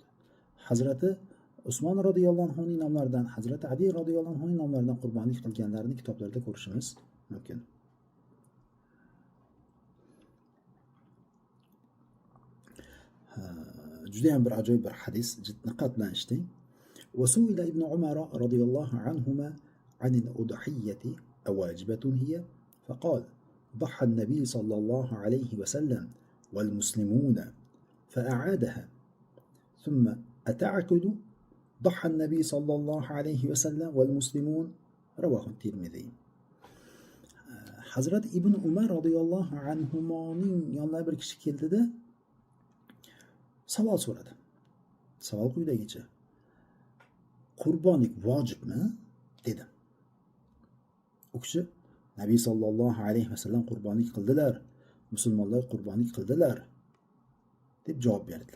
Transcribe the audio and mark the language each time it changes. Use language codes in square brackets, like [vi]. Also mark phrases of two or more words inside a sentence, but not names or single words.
[uz] Hazrati Usmon [ar] رضي الله عنه [uz] nomlaridan, Hazrati Ali [ar] رضي الله عنه [uz] nomlaridan qurbonlik qilganlarini kitoblarda ko'rishimiz mumkin. juda ham bir ajoyib bir hadis, diqqat bilan eshiting. [ar] وسئل ابن عمر رضي الله عنهما عن الأضحية أواجبة هي؟ فقال: ضحى النبي صلى الله عليه وسلم والمسلمون فأعادها. ثم: أتعقد؟ ضحى النبي صلى الله عليه وسلم والمسلمون. رواه الترمذي. [uz] Hazrat Ibn Umar [ar] رضي الله عنهما [uz] yoniga bir kishi keldida savol so'radi. Savol quyidagicha: qurbonlik vojibmi? dedi. U kishi: Nabiy [ar] صلى الله عليه وسلم [uz] qurbonlik qildilar, musulmonlar qurbonlik qildilar deb javob berdilar.